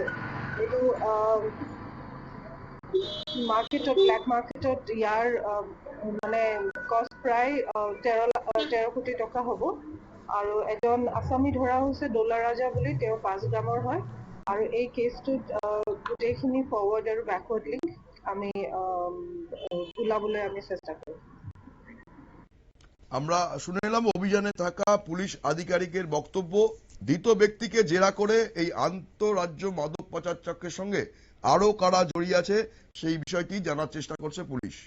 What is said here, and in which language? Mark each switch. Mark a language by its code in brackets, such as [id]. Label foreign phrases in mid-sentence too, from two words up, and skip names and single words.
[as] এইটো মাৰ্কেটত, [en] black market [as] ইয়াৰ মানে কষ্ট প্ৰায় 13 কোটি টকা হ'ব। আৰু এজন আসামী ধৰা হৈছে দোলা ৰাজা বুলি, তেওঁ 5 গ্ৰামৰ হয়। আৰু এই কেছটোত গোটেইখিনি ফৰৱাৰ্ড আৰু [en] backward link [as] আমি উলাবলৈ আমি চেষ্টা করি। [bn] আমরা শুনে নিলাম অভিযানে থাকা পুলিশ আধিকারিকের বক্তব্য। ধৃত ব্যক্তিকে জেরা করে এই আন্তঃরাজ্য মাদক পাচার চক্রের সঙ্গে আরো কারা জড়িয়ে আছে সেই বিষয়টি জানার চেষ্টা করছে পুলিশ।